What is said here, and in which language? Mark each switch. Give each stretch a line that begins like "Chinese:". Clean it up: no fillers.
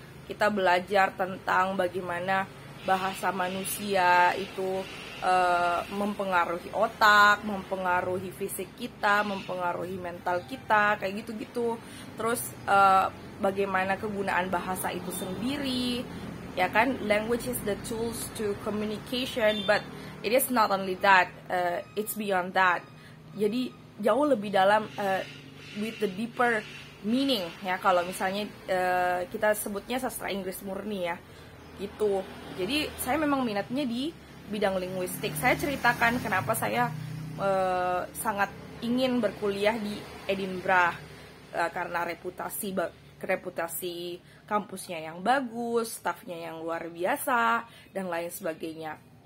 Indonesian: Kita belajar tentang bagaimana bahasa manusia itu mempengaruhi otak, mempengaruhi fisik kita, mempengaruhi mental kita, kayak gitu-gitu. Terus bagaimana kegunaan bahasa itu sendiri, ya kan.
English: Language is the tools to communication, but it is not only that, it's beyond that.
Indonesian: Jadi jauh lebih dalam,
English: with the deeper
Indonesian: meaning ya, kalau misalnya kita sebutnya sastra Inggris murni ya gitu. Jadi saya memang minatnya di bidang linguistik. Saya ceritakan kenapa saya sangat ingin berkuliah di Edinburgh, karena reputasi kampusnya yang bagus, stafnya yang luar biasa, dan lain sebagainya.